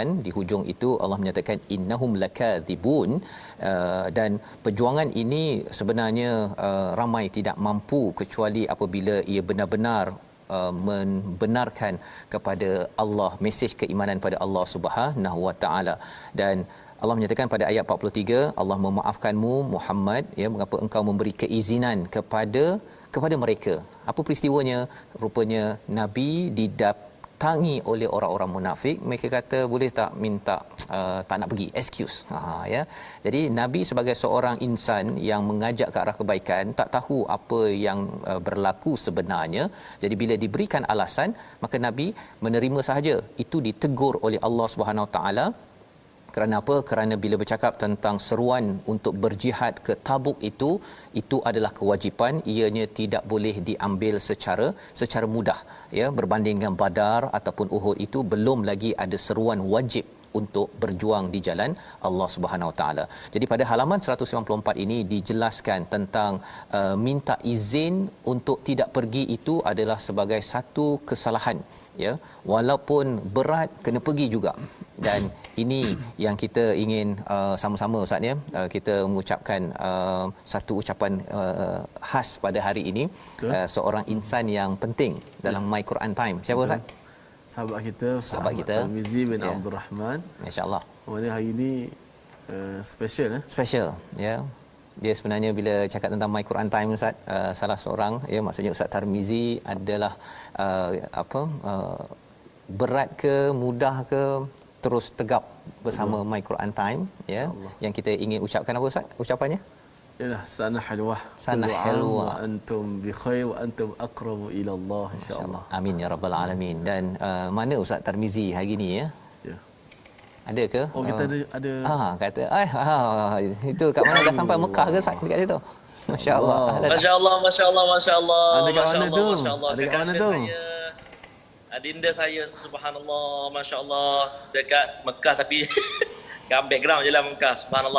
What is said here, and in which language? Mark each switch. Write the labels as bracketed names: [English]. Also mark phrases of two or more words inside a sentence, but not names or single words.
[Malay] Di hujung itu Allah menyatakan [Arabic] إنهم لكاذبون, [Malay] dan perjuangan ini sebenarnya ramai tidak mampu kecuali apabila ia benar-benar membenarkan kepada Allah, mesej keimanan pada Allah Subhanahu Wa Taala. Dan Allah menyatakan pada ayat 43, Allah memaafkanmu Muhammad, ya, mengapa engkau memberi keizinan kepada mereka. Apa peristiwanya? Rupanya Nabi didatangi oleh orang-orang munafik. Mereka kata, boleh tak minta tak nak pergi, excuse. Ya. Jadi Nabi sebagai seorang insan yang mengajak ke arah kebaikan, tak tahu apa yang berlaku sebenarnya. Jadi bila diberikan alasan, maka Nabi menerima sahaja. Itu ditegur oleh Allah Subhanahu Wa Taala. Kerana apa? Kerana bila bercakap tentang seruan untuk berjihad ke Tabuk, itu adalah kewajipan, ianya tidak boleh diambil secara mudah, ya, berbanding dengan Badar ataupun Uhud. Itu belum lagi ada seruan wajib untuk berjuang di jalan Allah Subhanahu Wa Taala. Jadi pada halaman 194 ini dijelaskan tentang minta izin untuk tidak pergi itu adalah sebagai satu kesalahan, ya, walaupun berat kena pergi juga. Dan ini yang kita ingin sama-sama Ustaz, ya, kita mengucapkan satu ucapan khas pada hari ini, seorang insan yang penting dalam My Quran Time. Siapa Ustaz? Sahabat kita, Sahabat kita Tarmizi bin Abdul Rahman. Masya-Allah. Mana hari ini special, Special, ya. Dia sebenarnya bila cakap tentang My Quran Time Ustaz, salah seorang, ya, maksudnya Ustaz Tarmizi adalah berat ke mudah ke terus tegap bersama My Quran Time, ya. Yang kita ingin ucapkan apa Ustaz ucapannya? [Arabic] Yalah, سنة حلوة. سنة حلوة. أنتم بخير وأنتم أقرب إلى الله إن شاء الله. آمين يا رب العالمين. [Malay] Dan mana Ustaz Tarmizi hari ni, ya? Ya. Ada ke? Oh, kita ada kata itu kat mana dah sampai Mekah ke Ustaz dekat situ? Masya-Allah. Masya-Allah, masya-Allah, masya-Allah. Ada kat mana tu? Ada kat mana tu? Adinda saya, subhanallah, masya-Allah, dekat Mekah tapi kat background je lah Mekah, subhanallah.